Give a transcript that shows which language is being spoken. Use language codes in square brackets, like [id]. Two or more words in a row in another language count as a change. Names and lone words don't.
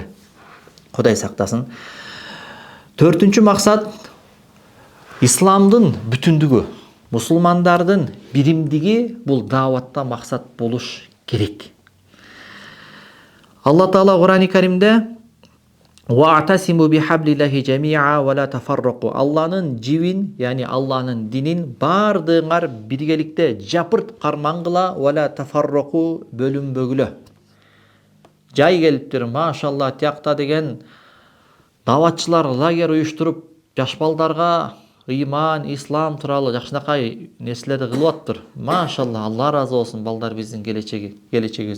[ky] Кудай сактасын. 4-чү максат исламдын бүтүндүгү, мусулмандардын биримдиги бул дааватта максат болуш керек. Алла Таала Кур'ан-ы Каримде [ar] «واعتصموا بحبل الله جميعا ولا تفرقوا». [ky] Алланын жибин, яни Алланын динин бардыгыңар биргеликте жапырт кармангыла, [ar] ولا تفرقوا, [ky] бөлүнбөгүлө. Жай келиптир, машалла, тиякта деген даватчылар лагерь уюштуруп, жаш балдарга ыйман, ислам тууралуу жакшынакай нерселерди кылып атыптыр. Машалла, Алла ыраазы болсун, балдар биздин келечегибиз.